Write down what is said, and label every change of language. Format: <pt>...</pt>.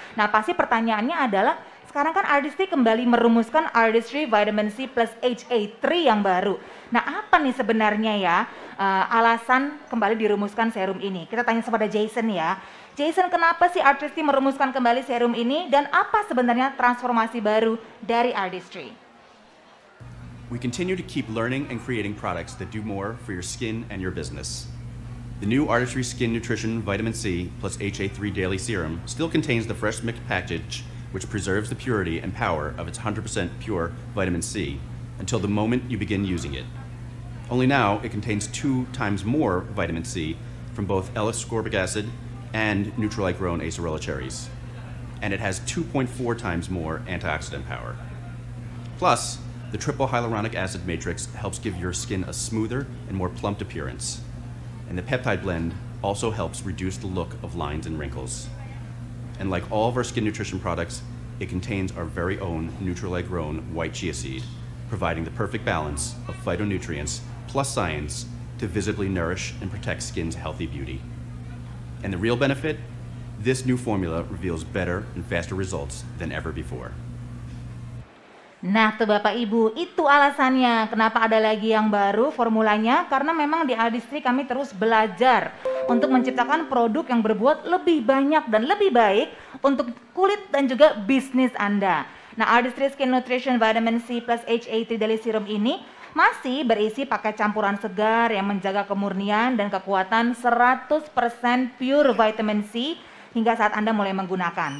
<id>Nah, pasti pertanyaannya adalah, sekarang kan Artistry kembali merumuskan Artistry vitamin C plus HA3 yang baru. Nah, apa nih sebenarnya ya alasan kembali dirumuskan serum ini? Kita tanya kepada Jason ya. Jason, kenapa sih Artistry merumuskan kembali serum ini dan apa sebenarnya transformasi baru dari Artistry?</id> <en>We continue to keep learning and creating products that do more for your skin and your business. The new Artistry Skin Nutrition Vitamin C plus HA3 Daily Serum still contains the fresh mix package, which preserves the purity and power of its 100% pure vitamin C until the moment you begin using it. Only now it contains 2 times more vitamin C from both L-ascorbic acid and Nutrilite-grown acerola cherries. And it has 2.4 times more antioxidant power. Plus, the triple hyaluronic acid matrix helps give your skin a smoother and more plumped appearance. And the peptide blend also helps reduce the look of lines and wrinkles. And like all of our skin nutrition products, it contains our very own Nutrilite-grown white chia seed, providing the perfect balance of phytonutrients plus science to visibly nourish and protect skin's healthy beauty. And the real benefit? This new formula reveals better and faster results than ever before.</en> <id>Nah tuh Bapak Ibu, itu alasannya kenapa ada lagi yang baru formulanya, karena memang di Artistry kami terus belajar untuk menciptakan produk yang berbuat lebih banyak dan lebih baik untuk kulit dan juga bisnis Anda. Nah Artistry Skin Nutrition Vitamin C plus HA3 Daily Serum ini masih berisi pakai campuran segar yang menjaga kemurnian dan kekuatan 100% pure vitamin C hingga saat Anda mulai menggunakan.</id>